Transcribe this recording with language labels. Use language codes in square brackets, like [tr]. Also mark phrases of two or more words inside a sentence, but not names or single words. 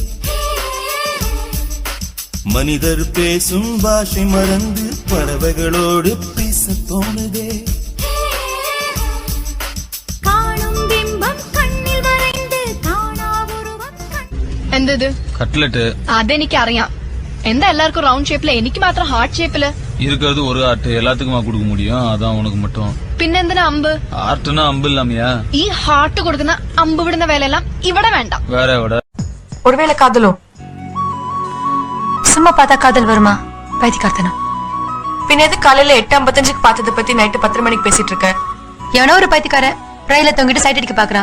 [ta] மனிதர் பேசும் பாஷை மறந்து பறவைகளோடு பேச தோணுதே. [ml] എന്തത് കട്ട്ലറ്റ് അതെനിക്ക് അറിയാം. എന്താ എല്ലാവർക്കും റൗണ്ട് ഷേപ്പില്, എനിക്ക് മാത്രം ഹാർട്ട് ഷേപ്പില്? [ta] இருக்கிறது ஒரு ஆர்ட், எல்லாத்துக்குமா கொடுக்க முடியும்? அதான் உனக்கு மட்டும். [ml] പിന്നെന്തിനാ അമ്പ്? [ta] ஆர்ட்னா அம்பு இல்லாமையா? [ml] ഈ ഹാർട്ട് കൊടുക്കുന്ന അമ്പ് വിടുന്ന വേലയെല്ലാം ഇവിടെ വേണ്ട. [ta] வேற எവിടെ? ஒருவேளை காதலோ? சும்மா பார்த்தா காதல் வருமா? பைத்தியக்காரத்தனம். பின்ன எது காலையில 8:55 பார்த்ததை பத்தி நைட்டு 10 மணிக்கு பேசிட்டு இருக்க? எவனோ ஒரு பைத்தியக்காரன் ரயில தொங்கிட்டு சைட் அடிக்க பாக்குறான்.